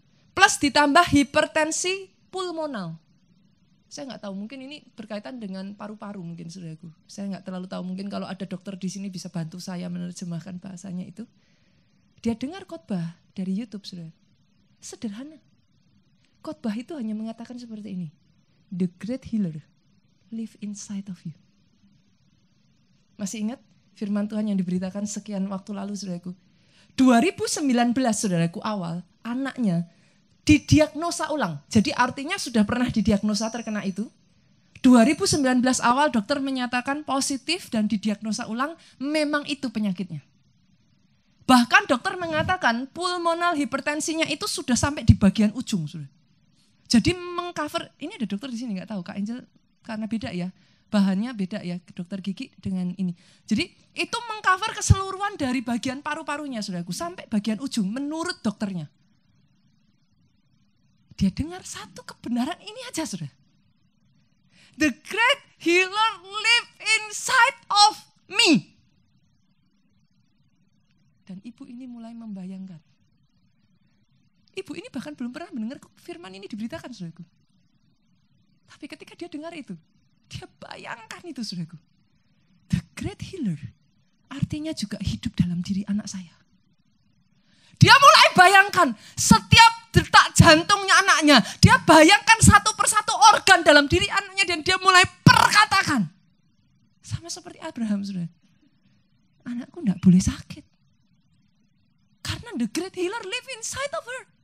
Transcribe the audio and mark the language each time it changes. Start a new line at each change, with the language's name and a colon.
Indonesian: Plus ditambah hipertensi pulmonal. Saya nggak tahu, mungkin ini berkaitan dengan paru-paru mungkin saudaraku. Saya nggak terlalu tahu, mungkin kalau ada dokter di sini bisa bantu saya menerjemahkan bahasanya itu. Dia dengar khotbah dari YouTube saudara. Sederhana. Khotbah itu hanya mengatakan seperti ini.
English: The great healer live inside of you.
Indonesian: Masih ingat firman Tuhan yang diberitakan sekian waktu lalu saudaraku? 2019 saudaraku awal, anaknya didiagnosa ulang. Jadi artinya sudah pernah didiagnosa terkena itu. 2019 awal dokter menyatakan positif dan didiagnosa ulang, memang itu penyakitnya. Bahkan dokter mengatakan pulmonal hipertensinya itu sudah sampai di bagian ujung. Saudara. Jadi mengcover, ini ada dokter di sini nggak tahu, Kak Angel, karena beda ya. Bahannya beda ya, dokter gigi dengan ini. Jadi itu mengcover keseluruhan dari bagian paru-parunya, saudaraku, sampai bagian ujung menurut dokternya. Dia dengar satu kebenaran ini aja, saudara.
English: The great healer live inside of me.
Indonesian: Dan ibu ini mulai membayangkan. Ibu ini bahkan belum pernah mendengar firman ini diberitakan, saudaraku. Tapi ketika dia dengar itu, dia bayangkan itu, saudaraku. The great healer artinya juga hidup dalam diri anak saya. Dia mulai bayangkan setiap detak jantungnya anaknya. Dia bayangkan satu persatu organ dalam diri anaknya dan dia mulai perkatakan. Sama seperti Abraham, saudara. Anakku enggak boleh sakit. Karena
English: the great healer live inside of her.